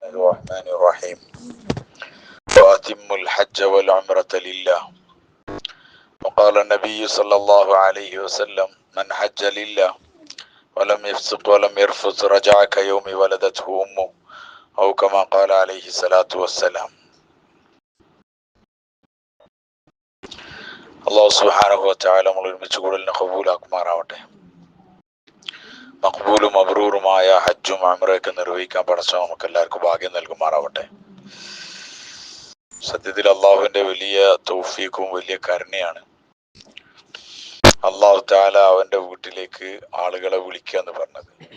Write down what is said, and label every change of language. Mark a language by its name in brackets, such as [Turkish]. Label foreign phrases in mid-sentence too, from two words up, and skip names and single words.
[Arabic] الرحمن الرحيم وأتموا الحج والعمرة لله وقال النبي صلى الله عليه وسلم من حج لله ولم يفسق ولم يرفث رجع كيوم ولدته أمه أو كما قال عليه الصلاة والسلام. [Malayalam] അള്ളാഹു [Arabic] سبحانه وتعالى [Malayalam] നമ്മൾ ഒരുമിച്ച് കൂടുതലിനെ കബൂലാക്കുമാറാവട്ടെ. മഖ്ബൂലും മബ്റൂറുമായ ഹജ്ജും ഉംറയൊക്കെ നിർവഹിക്കാൻ പടച്ചവൻ നമുക്ക് എല്ലാവർക്കും ഭാഗ്യം നൽകുമാറാവട്ടെ. സത്യത്തിൽ അള്ളാഹുവിന്റെ വലിയ തൗഫീഖും വലിയ കരുണയാണ് [Arabic] الله تعالى [Malayalam] അവന്റെ വീട്ടിലേക്ക് ആളുകളെ വിളിക്കുക എന്ന് പറഞ്ഞത്.